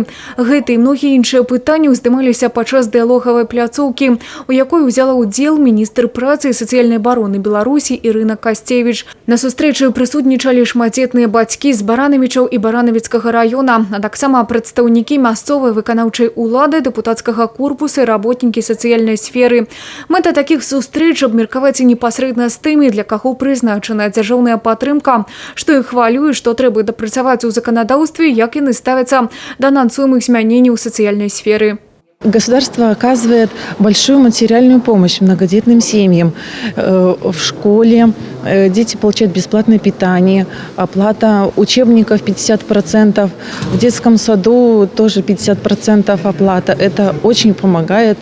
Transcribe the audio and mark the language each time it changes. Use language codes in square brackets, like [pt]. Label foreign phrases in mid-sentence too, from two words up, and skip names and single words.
[be] Гэты і многія іншыя пытанні ўздымаліся падчас дыялогавай пляцоўкі, у якой узяла ўдзел міністр працы і сацыяльнай абароны Беларусі Ірына Касцевіч. На сустрэчы прысутнічалі шматдзетныя бацькі з Баранавічаў і Баранавіцкага раёна, а таксама прадстаўнікі мясцовай выканаўчай улады, дэпутацкага корпуса [ru] и работники социальной сферы. [be] Мэта таких сустрэч абмеркаваць непасрэдна з тымі, для каго прызначаная дзяржаўная падтрымка, што іх хвалюе, што трэба дапрацаваць у заканадаўстве, як яны ставяцца да анансуемых змяненняў сацыяльнай сферы. [ru] Государство оказывает большую материальную помощь многодетным семьям. В школе дети получают бесплатное питание, оплата учебников 50%, в детском саду тоже 50% оплата. Это очень помогает.